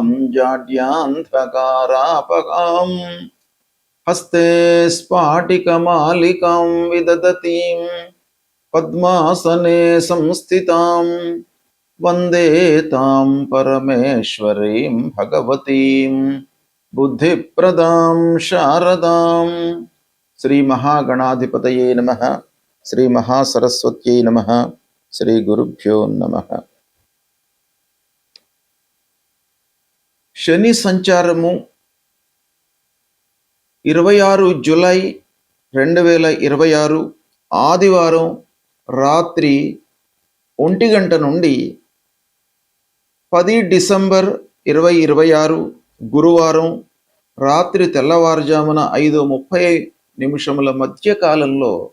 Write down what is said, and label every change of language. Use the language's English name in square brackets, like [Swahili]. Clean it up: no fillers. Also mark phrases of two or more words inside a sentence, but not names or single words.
[Sanskrit] जाड्यान्धकारापहां हस्ते स्फाटिकमालिकां विदधतीं पद्मासने संस्थितां वन्दे तां परमेश्वरीं भगवतीं बुद्धिप्रदां शारदां। श्री महागणाधिपतये नमः। श्री महासरस्वत्यै नमः। श्री गुरुभ्यो नमः। [Telugu] శని సంచారము 26 జూలై 2026 ఆదివారం రాత్రి 1 గంట నుండి 10 డిసెంబర్ 2026 గురువారం రాత్రి తెల్లవారుజామున 5:30 మధ్య కాలంలో